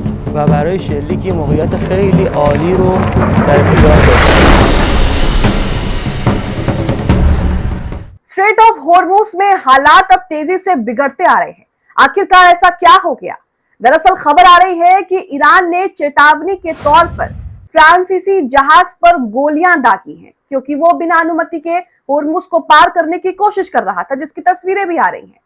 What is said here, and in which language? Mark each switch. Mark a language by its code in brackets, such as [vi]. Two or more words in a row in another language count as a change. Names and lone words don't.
[fa] و برای شلیک یه موقعیت خیلی عالی رو در اختیار داشت. [hi] स्ट्रेट ऑफ हॉर्मुज में हालात अब तेजी से बिगड़ते आ रहे हैं। आखिरकार ऐसा क्या हो गया? दरअसल खबर आ रही है कि ईरान ने चेतावनी के तौर पर फ्रांसीसी जहाज पर गोलियां दागी हैं, क्योंकि वो बिना अनुमति के हॉर्मुज को पार करने की कोशिश कर रहा था, जिसकी तस्वीरें भी आ रही हैं।